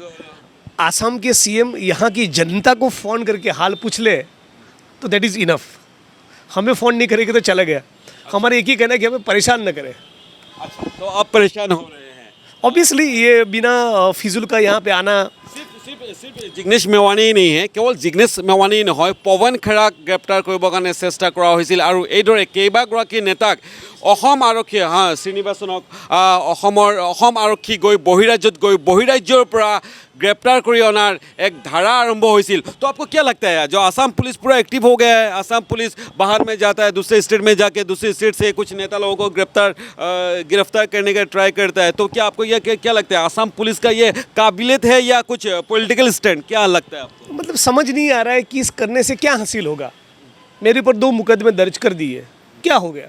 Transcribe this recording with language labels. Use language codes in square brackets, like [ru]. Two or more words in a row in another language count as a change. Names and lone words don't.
[hi] असम के सीएम यहाँ की जनता को फ़ोन करके हाल पूछ ले तो [en] that is enough. [hi] हमें फ़ोन नहीं करेंगे तो चला गया। हमारा एक ही कहना है कि हमें परेशान न करें। अच्छा, तो आप परेशान हो रहे हैं? ऑब्वियसली ये बिना फिजूल का यहाँ पे आना। सिर्फ जिग्नेश मेवानी नहीं है, केवल जिग्नेश मेवानी [as] নহয়, পৱন খেৰাক গ্ৰেপ্তাৰ কৰিবৰ কাৰণে চেষ্টা কৰা হৈছিল আৰু এইদৰে কেইবাগৰাকী নেতাক অসম আৰক্ষীয়ে শ্ৰীনিবাসনক অসম আৰক্ষী গৈ বহিৰাজ্যৰ পৰা গ্ৰেপ্তাৰ কৰি অনাৰ এক ধাৰা आरंभ হৈছিল। [hi] तो आपको क्या लगता है जो आसाम पुलिस पूरा एक्टिव हो गया है, आसाम पुलिस बाहर में जाता है, दूसरे स्टेट में जाके दूसरी स्टेट से कुछ नेता लोगों को गिरफ्तार करने का ट्राई करता है, तो क्या आपको यह क्या लगता है आसाम पुलिस का ये काबिलियत है या कुछ [en] political stand, [hi] क्या लगता है आपको? मतलब समझ नहीं आ रहा है कि इस करने से क्या हासिल होगा। मेरे पर 2 मुकदमे दर्ज कर दिए, क्या हो गया?